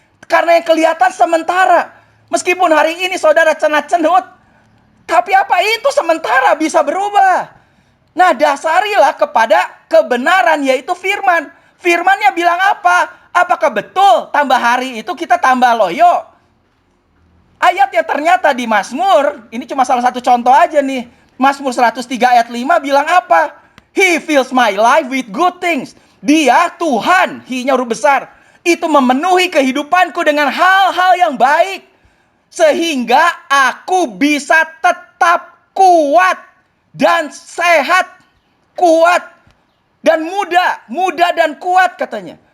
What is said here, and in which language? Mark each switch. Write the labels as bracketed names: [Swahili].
[Indonesian] Karena yang kelihatan sementara. Meskipun hari ini saudara cenat-cenut, tapi apa itu sementara bisa berubah. Nah, dasarilah kepada kebenaran, yaitu firman. Firmannya bilang apa? Apakah betul tambah hari itu kita tambah loyo? Ayatnya ternyata di Mazmur, ini cuma salah satu contoh aja nih. Mazmur 103 ayat 5 bilang apa? [English] He fills my life with good things. [Indonesian] Dia, Tuhan, He-nya huruf besar, itu memenuhi kehidupanku dengan hal-hal yang baik. Sehingga aku bisa tetap kuat dan sehat. Kuat dan muda. Muda dan kuat katanya.